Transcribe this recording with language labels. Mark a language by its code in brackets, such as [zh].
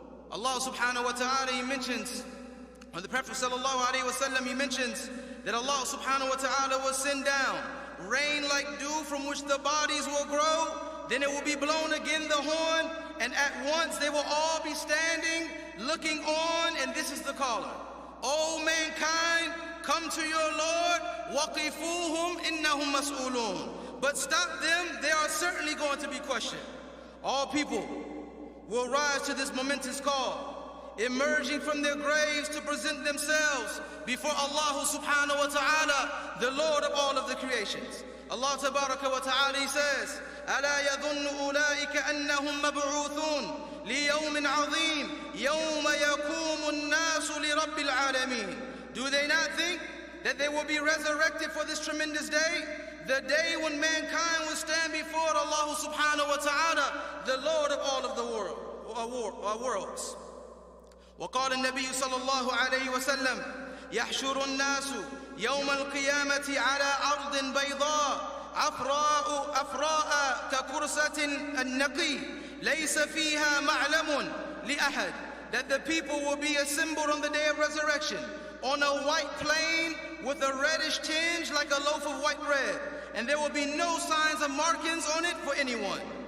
[en] Allah subhanahu wa ta'ala, he mentions, or the Prophet sallallahu alayhi wa sallam, he mentions that Allah subhanahu wa ta'ala will send down rain like dew from which the bodies will grow. Then it will be blown again the horn, and at once they will all be standing, looking on, and this is the caller. O mankind, come to your Lord. [ar] وَقِفُوهُمْ إِنَّهُمْ مَسْئُولُونَ. [en] But stop them, they are certainly going to be questioned. All people will rise to this momentous call, emerging from their graves to present themselves before Allah subhanahu wa ta'ala, the Lord of all of the creations. Allah tabaraka wa ta'ala, he says, [ar] أَلَا يَظُنُّ أُولَٰئِكَ أَنَّهُمْ مَبْعُوثُونَ لِيَوْمٍ عَظِيمٍ يَوْمَ يَقُومُ النَّاسُ لِرَبِّ الْعَالَمِينَ. [en] Do they not think that they will be resurrected for this tremendous day, the day when mankind will stand before Allah subhanahu wa ta'ala, the Lord of all of the worlds. [ar] وقال النبي صلى الله عليه وسلم يحشر الناس يوم القيامة على أرض بيضاء أفراء ككرسة النقي ليس فيها معلم لأحد, [en] that the people will be assembled on the day of resurrection on a white plain with a reddish tinge like a loaf of white bread, and there will be no signs of markings on it for anyone.